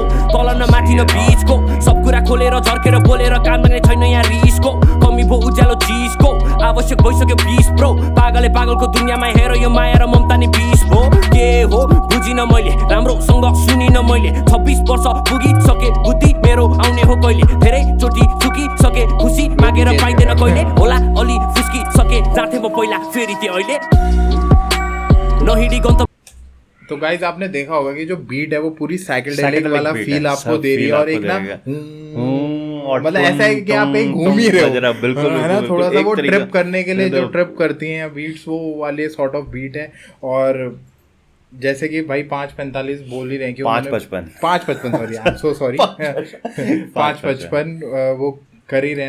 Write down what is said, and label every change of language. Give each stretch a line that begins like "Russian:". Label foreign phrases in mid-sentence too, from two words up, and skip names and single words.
Nepali: तल न माथि न बिचको, सब कुरा खोलेर झर्केर बोलेर काम गर्ने छैन यहाँ रिसको, कमी भो उज्यालो चिजको, आवश्यक भइसक्यो बिस ब्रो, पागलले पागलको दुनियाँमा हेर यो माया र ममता नि बिस भो, के हो बुझिन मैले राम्रोसँग सुनिन मैले, 26 वर्ष पुगिसके बुद्धि मेरो आउने हो कहिले, धेरै चोटि चुकिसके खुसी मागेर पाइँदैन कहिले, होला अलि फुस्किसके जाथे म पहिला फेरि त्यो अहिले नहिडी गन्त।
Hindi: तो गाइज आपने देखा होगा कि जो बीट है वो पूरी साइकेडेलिक वाला फील आपको दे रही है और एक ना मतलब ऐसा है कि आप कहीं घूम ही रहे हो, बिल्कुल है ना, थोड़ा सा वो ट्रिप करने के लिए जो ट्रिप करती हैं बीट्स वो वाले
English: sort of beat
Hindi: है। और जैसे कि भाई 5:45 बोल ही रहे हैं कि 5:55
English: sorry, I am so sorry
Hindi: 5:55 वो कर ही रहे हैं।